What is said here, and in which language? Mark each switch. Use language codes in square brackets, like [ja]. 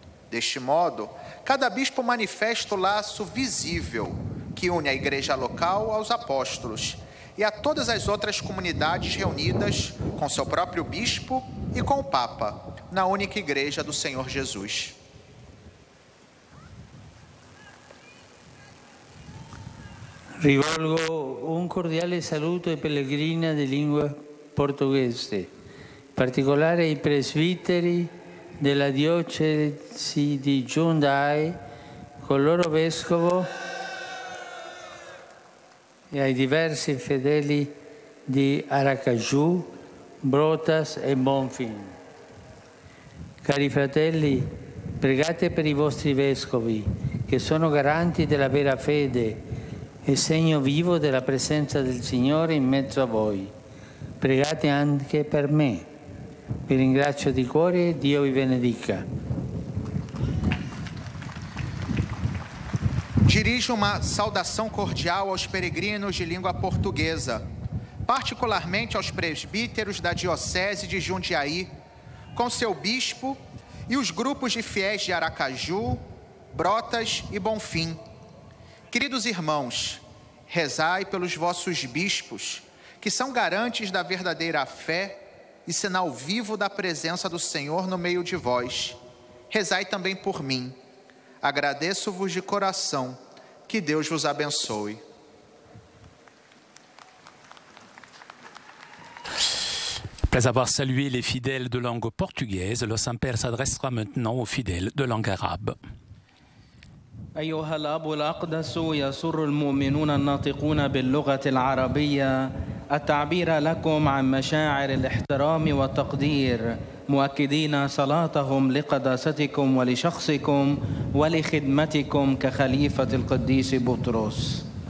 [pt] Deste modo, cada bispo manifesta o laço visível que une a igreja local aos apóstolos e a todas as outras comunidades reunidas com seu próprio bispo e com o Papa, na única igreja do Senhor Jesus. [it] Rivolgo un cordiale saluto ai pellegrini di lingua portoghese, in particolare ai presbiteri della diocesi di Jundiaí, con il loro vescovo, e ai diversi fedeli di Aracaju, Brotas e Bonfim. Cari fratelli, pregate per i vostri vescovi, che sono garanti della vera fede e segno vivo della presenza del Signore in mezzo a voi. Pregate anche per me. Vi ringrazio di cuore e Dio vi benedica. [pt] Dirijo uma saudação cordial aos peregrinos de língua portuguesa, particularmente aos presbíteros da Diocese de Jundiaí, com seu bispo e os grupos de fiéis de Aracaju, Brotas e Bonfim. Queridos irmãos, rezai pelos vossos bispos, que são garantes da verdadeira fé e sinal vivo da presença do Senhor no meio de vós. Rezai também por mim. Agradeço-vos de coração. Que Deus vos abençoe. [fr] Après avoir salué les fidèles de langue portugaise, le Saint-Père s'adressera maintenant aux fidèles de langue arabe. [ar] أيها الأب الأقدس، يسر المؤمنون الناطقون باللغة العربية التعبير لكم عن مشاعر الاحترام والتقدير، مؤكدين صلاتهم لقداستكم ولشخصكم ولخدمتكم كخليفة القديس بطرس.